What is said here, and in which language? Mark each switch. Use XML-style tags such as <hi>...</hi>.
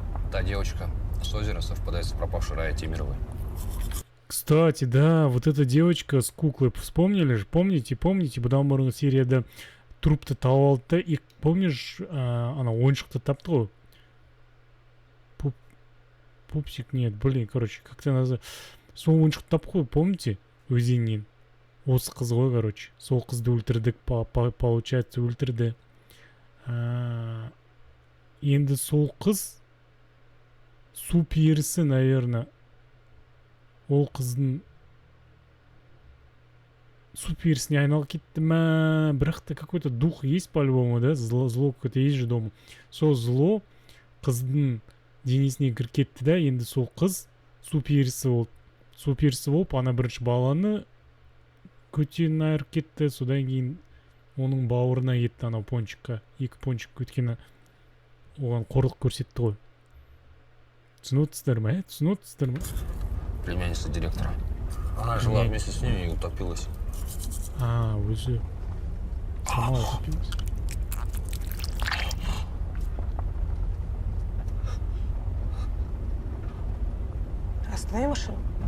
<ru>Та девочка с озера совпадает с пропавшей Раей Темировой. Кстати, да, вот эта девочка с куклой, вспомнили же?</ru> <kk>Помните, бұдан бұрынғы серияда трупты тауып алды да,</kk> <ru>и помнишь,</ru> <kk>ана ойыншықты тапты ғой?</kk> <ru>Пупсик, нет, блин, короче, как-то называется.</ru> <kk>Сол ойыншықты тапты ғой, помните? Өзеннен. Осы қыз ғой, короче. Сол қызды өлтірдік, получается, өлтірді. Енді сол қыз су перісі, наверное. Ол қыздың су перісіне айналып кетті ма? Бірақ-та</kk> <ru>какой-то дух есть по-любому, да? Зло какое-то есть же дома.</ru> <kk>Сол зло қыздың денесіне кіріп кетті да, енді сол қыз су перісі болды. Су перісі болып, ана бірінші баланы көтенін айырып кетті. Содан кейін оның бауырына кетті анау пончикқа. Екі пончик өткені оған қорлық көрсетті ғой. Түсінотсыздар ма, түсінотсыздар ма?</kk> <ru>Племянница директора. Она жила вместе с ней и утопилась.</ru> <kk>Өзі</kk> <ru>сама утопилась. Останови машину.</ru>